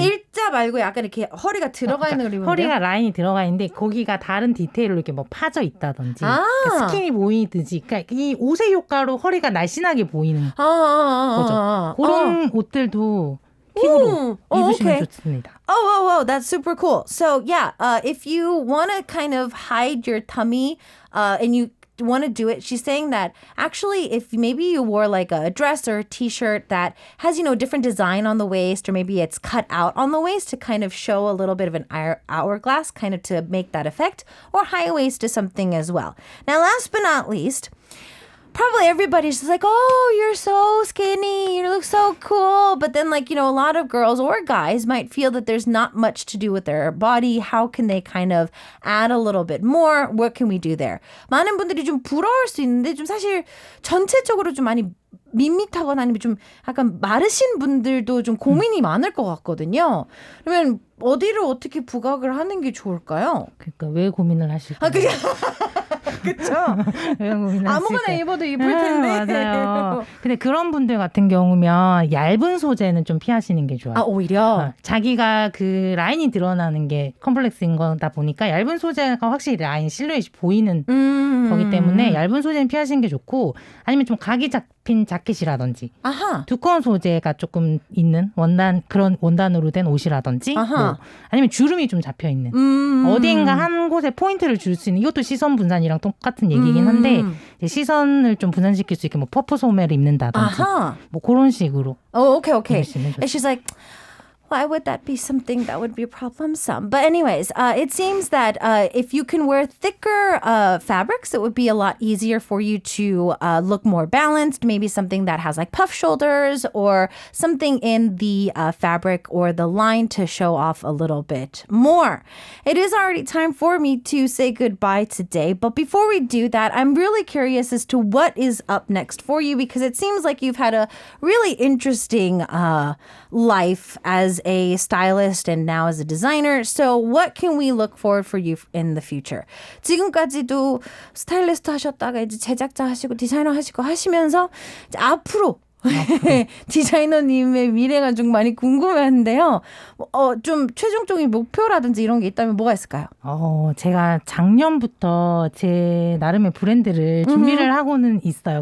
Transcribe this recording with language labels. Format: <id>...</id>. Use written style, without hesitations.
<ko>일자 말고 약간 이렇게 허리가 들어가 있는 걸 입으면 허리가 라인이 들어가 있는데 거기가 다른 디테일로 이렇게 뭐 파져 있다든지 그러니까 스킨이 보이듯이 그러니까 이 옷의 효과로 허리가 날씬하게 보이는 거죠. 그런 옷들도 팁으로 입으시면 좋습니다.</ko> <en>Oh, that's super cool. So yeah, if you want to kind of hide your tummy and you want to do it, she's saying that actually if maybe you wore like a dress or a t-shirt that has, different design on the waist, or maybe it's cut out on the waist to kind of show a little bit of an hourglass, kind of to make that effect, or high waist is something as well. Now, last but not least, probably everybody's just like, oh, you're so skinny, you look so cool. But then a lot of girls or guys might feel that there's not much to do with their body. How can they kind of add a little bit more? What can we do there?</en> <ko>많은 분들이 좀 부러울 수 있는데 좀 사실 전체적으로 좀 많이 밋밋하거나 아니면 좀 약간 마르신 분들도 좀 고민이 많을 것 같거든요. 그러면 어디를 어떻게 부각을 하는 게 좋을까요? 그러니까 왜 고민을 하실까요? 그쵸? 아무거나 입어도 이쁠 텐데. 맞아요. 근데 그런 분들 같은 경우면 얇은 소재는 좀 피하시는 게 좋아요. 오히려? 자기가 그 라인이 드러나는 게 컴플렉스인 거다 보니까 얇은 소재가 확실히 라인 실루엣이 보이는 거기 때문에 얇은 소재는 피하시는 게 좋고 아니면 좀 각이 잡힌 자켓이라든지 두꺼운 소재가 조금 있는 그런 원단으로 된 옷이라든지 뭐 아니면 주름이 좀 잡혀 있는 어딘가 한 곳에 포인트를 줄 수 있는 이것도 시선 분산이랑 똑같은 얘기긴 한데 이제 시선을 좀 분산시킬 수 있게 뭐 퍼프 소매를 입는다든지 뭐 그런 식으로.</ko> <en>Okay. And she's like, why would that be something that would be problemsome? But anyways, it seems that if you can wear thicker fabrics, it would be a lot easier for you to look more balanced. Maybe something that has like puff shoulders or something in the fabric or the line to show off a little bit more. It is already time for me to say goodbye today. But before we do that, I'm really curious as to what is up next for you because it seems like you've had a really interesting life as a stylist and now as a designer. So what can we look forward for you in the future?</en> <ko>지금까지도 스타일리스트 하셨다가 이제 제작자 하시고 디자이너 하시고 하시면서 이제 앞으로 디자이너님의 미래가 좀 많이 궁금한데요. 좀 최종적인 목표라든지 이런 게 있다면 뭐가 있을까요? 제가 작년부터 제 나름의 브랜드를 준비를 하고는 있어요.</ko>